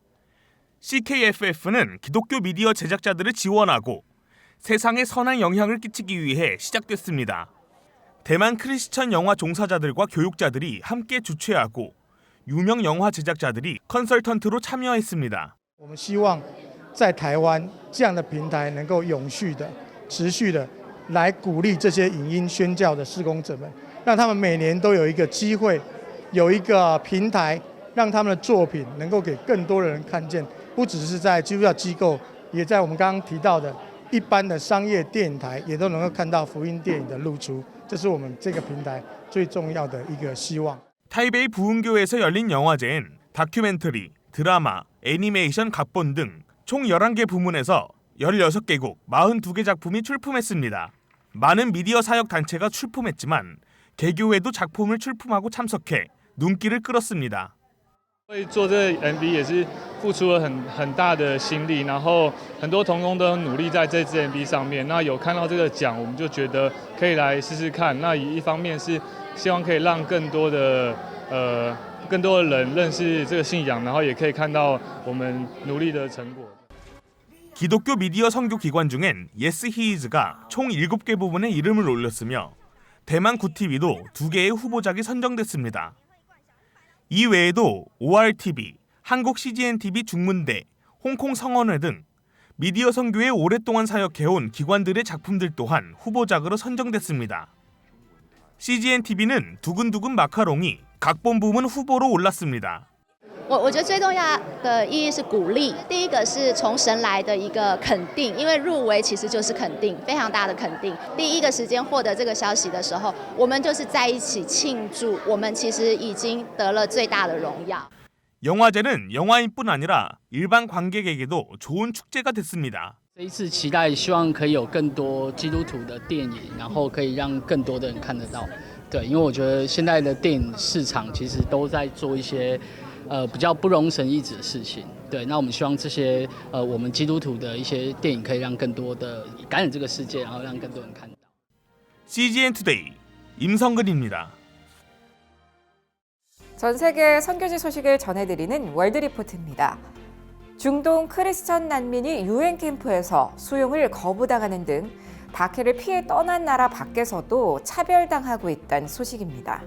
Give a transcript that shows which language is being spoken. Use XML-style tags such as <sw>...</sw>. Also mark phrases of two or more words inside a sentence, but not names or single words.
<ko>CKFF는 기독교 미디어 제작자들을 지원하고 세상에 선한 영향을 끼치기 위해 시작됐습니다. 대만 크리스천 영화 종사자들과 교육자들이 함께 주최하고 유명 영화 제작자들이 컨설턴트로 참여했습니다.</ko> <zh>我们希望在台湾这样的平台能够永续的、持续的来鼓励这些影音宣教的事工者们，让他们每年都有一个机会，有一个平台，让他们的作品能够给更多的人看见，不只是在基督教机构，也在我们刚刚提到的一般的商业电影台，也都能够看到福音电影的露出。这是我们这个平台最重要的一个希望。</zh> <ko>타이베이 부흥교에서 열린 영화제엔 다큐멘터리, 드라마, 애니메이션 각본 등 총 11개 부문에서 16개국 42개 작품이 출품했습니다. 많은 미디어 사역 단체가 출품했지만 개교회도 작품을 출품하고 참석해 눈길을 끌었습니다.</ko> <zh>会做这 MV 也是付出了很大的心力，然后很多同工都很努力在这支 MV 上面。那有看到这个奖，我们就觉得可以来试试看。那一方面是希望可以让更多的人认识这个信仰，然后也可以看到我们努力的成果。</zh> <ko>기독교 미디어 선교 기관 중엔 Yes He Is가 총 7개 부분에 이름을 올렸으며 대만 구TV도 2개의 후보작이 선정됐습니다. 이 외에도 ORTV, 한국 CGNTV 중문대, 홍콩 성언회 등 미디어 선교에 오랫동안 사역해온 기관들의 작품들 또한 후보작으로 선정됐습니다. CGNTV는 두근두근 마카롱이 각본 부문 후보로 올랐습니다.</ko> <zh>我觉得最重要的意义是鼓励。第一个是从神来的一个肯定，因为入围其实就是肯定，非常大的肯定。第一个时间获得这个消息的时候，我们就是在一起庆祝，我们其实已经得了最大的荣耀。</zh> <ko>영화제는 영화인뿐 아니라 일반 관객에게도 좋은 축제가 됐습니다.</ko> <zh>这一次期待希望可以有更多基督徒的电影，然后可以让更多的人看得到。对，因为我觉得现在的电影市场其实都在做一些比较不容神一指的事情。对，那我们希望这些我们基督徒的一些电影可以让更多的感染这个世界，然后让更多人看到。</zh> <ko>CGN 투데이 임성근입니다. 전 세계 선교지 소식을 전해드리는 월드리포트입니다. 중동 크리스천 난민이 유엔 캠프에서 수용을 거부당하는 등 박해를 피해 떠난 나라 밖에서도 차별당하고 있다는 소식입니다.</ko>